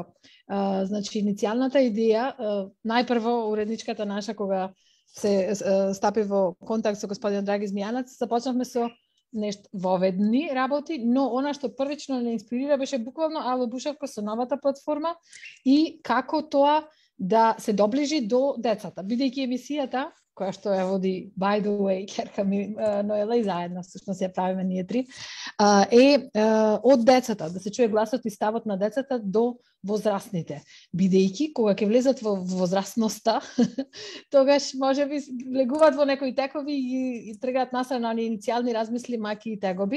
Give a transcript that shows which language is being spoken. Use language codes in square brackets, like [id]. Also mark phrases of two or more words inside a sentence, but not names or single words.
[mk] Значи иницијалната идеја, најпрво уредничката наша кога се стапи во контакт со господин Драги Змијанац, започнавме со нешто воведни работи, но она што првично не инспирира беше буквално Ало Бушавко со новата платформа и како тоа да се доближи до децата, бидејќи емисијата која што ја води, [en] by the way, [mk] ќерка ми Ноела и заедно, всушност ја правиме ние три, е од децата, да се чуе гласот и ставот на децата до возрастните. Бидејќи, кога ќе влезат во возрастноста, тогаш може би влегуваат во некои текови и тргаат насам на иницијални размисли, маки и тегоби.